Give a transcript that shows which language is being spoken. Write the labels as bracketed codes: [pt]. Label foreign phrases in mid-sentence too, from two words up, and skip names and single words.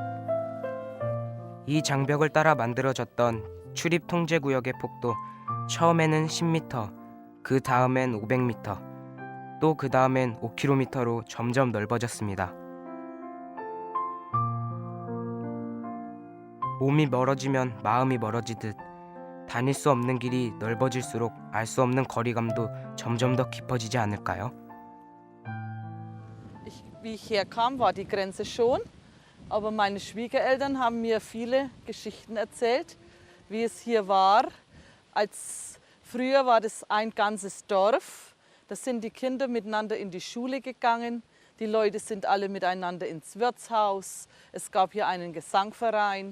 [ko] 이 장벽을 따라 만들어졌던 출입 통제 구역의 폭도 처음에는 10m, 그 다음엔 500m, 또 그 다음엔 5km로 점점 넓어졌습니다. 몸이 멀어지면 마음이 멀어지듯 다닐 수 없는 길이 넓어질수록 알 수 없는 거리감도 점점 더 깊어지지 않을까요? [de] Wie ich herkam, war die Grenze schon, aber meine Schwiegereltern haben mir viele Geschichten erzählt, wie es hier war. Als früher war das ein ganzes Dorf, da sind die Kinder miteinander in die Schule gegangen, die Leute sind alle miteinander ins Wirtshaus, es gab hier einen Gesangverein.